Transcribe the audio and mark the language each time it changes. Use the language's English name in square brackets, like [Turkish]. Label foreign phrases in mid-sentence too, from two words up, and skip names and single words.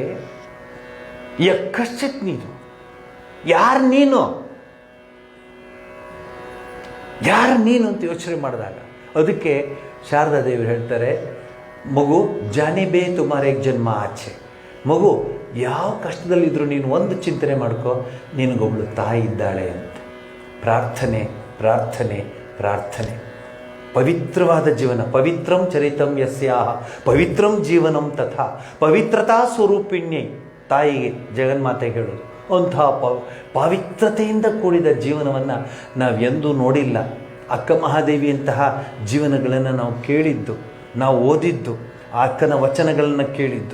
[Kannada] ಯಕ್ಕಶ್ಚಿತ್ ನೀನು ಯಾರು ನೀನು ಅಂತ ಯೋಚನೆ ಮಾಡಿದಾಗ, ಅದಕ್ಕೆ ಶಾರದಾದೇವಿ ಹೇಳ್ತಾರೆ, ಮಗು [Bangla] জানিবে তোমারে জন্ম আছে. [Kannada] ಮಗು ಯಾವ ಕಷ್ಟದಲ್ಲಿದ್ದರೂ ನೀನು ಒಂದು ಚಿಂತನೆ ಮಾಡ್ಕೋ, ನಿನಗೊಬ್ಳು ತಾಯಿ ಇದ್ದಾಳೆ ಅಂತ. ಪ್ರಾರ್ಥನೆ ಪ್ರಾರ್ಥನೆ ಪ್ರಾರ್ಥನೆ. ಪವಿತ್ರವಾದ ಜೀವನ. [Sanskrit] ಪವಿತ್ರಂ ಚರಿತಂ ಯಸ್ಯಾಹ ಪವಿತ್ರಂ ಜೀವನಂ ತಥಾ ಪವಿತ್ರತಾ ಸ್ವರೂಪಿಣ್ಯೈ. [Kannada] ತಾಯಿಗೆ ಜಗನ್ಮಾತೆಗೆ ಹೇಳೋದು. ಅಂಥ ಪವಿತ್ರತೆಯಿಂದ ಕೂಡಿದ ಜೀವನವನ್ನು ನಾವೆಂದೂ ನೋಡಿಲ್ಲ. ಅಕ್ಕ ಮಹಾದೇವಿಯಂತಹ ಜೀವನಗಳನ್ನು ನಾವು ಕೇಳಿದ್ದು, ನಾವು ಓದಿದ್ದು, ಆ ಅಕ್ಕನ ವಚನಗಳನ್ನು ಕೇಳಿದ್ದು.